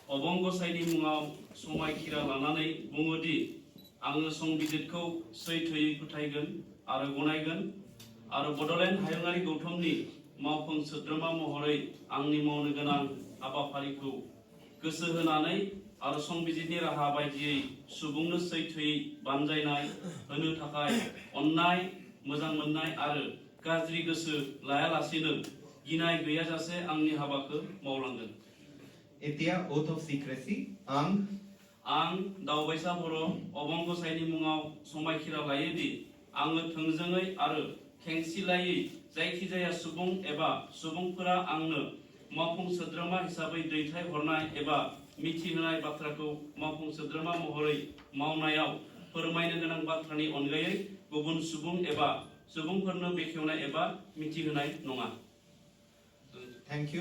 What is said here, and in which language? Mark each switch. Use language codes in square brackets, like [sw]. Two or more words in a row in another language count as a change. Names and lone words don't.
[brx] अबंगसाइनि मुङाव समायखिरा लानानै बुङोदि आङो संबिजिरखौ सैथोयै फोथायगोन आरो गनायगोन आरो बड'लेण्ड हायुङारि गौथुमनि मावफुं सोद्रोमा महरै आंनि मावनो गोनां हाबाफारिखौ गोसो होनानै आरो संबिजिरनि राहा बायदियै सुबुंनो सैथोयै बानजायनाय होनो थाखाय अननाय मोजां मोननाय आरो गाज्रि गोसो लायालासेनो गिनाय गैयाजासे आंनि हाबाखौ मावलांगोन। [en] एतिया oath of secrecy [brx] आं दावबायसा बर' अबंगसाइनि मुङाव समायखिरा लायोदि आङो थोंजोङै आरो खेंसिलायै जायखिजाया सुबुं एबा सुबुंफोरा आंनो मावफुं सोद्रोमा हिसाबै दैथाय हरनाय एबा मिथिहोनाय बाथ्राखौ मावफुं सोद्रोमा महरै मावनायाव फोरमायनो गोनां बाथ्रानि अनगायै गुबुन सुबुं एबा सुबुंफोरनो बेखेवनाय एबा मिथिहोनाय नङा। [en] Thank you.